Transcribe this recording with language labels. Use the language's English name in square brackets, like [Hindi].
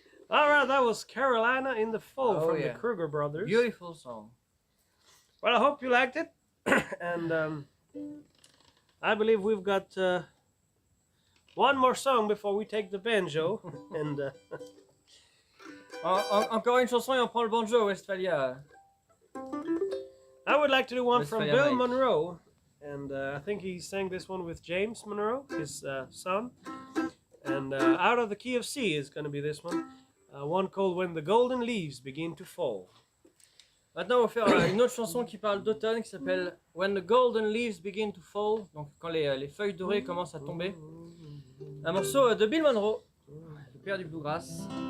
[English] Alright, that was Carolina in the Fall from the Kruger Brothers. Beautiful song. Well, I hope you liked it. And I believe we've got one more song before we take the banjo. And [French] Encore une chanson et on prend le banjo, Westphalia. [English] I would like to do one from Westphalia Bill Mike. Monroe. And I think he sang this one with James Monroe, his son. And Out of the Key of C is going to be this one. One called When the Golden Leaves Begin to Fall. [French] Maintenant, on va faire une autre chanson qui parle d'automne qui s'appelle When the Golden Leaves Begin to Fall. Donc, quand les feuilles dorées commencent à tomber. Un morceau de Bill Monroe, le père du bluegrass.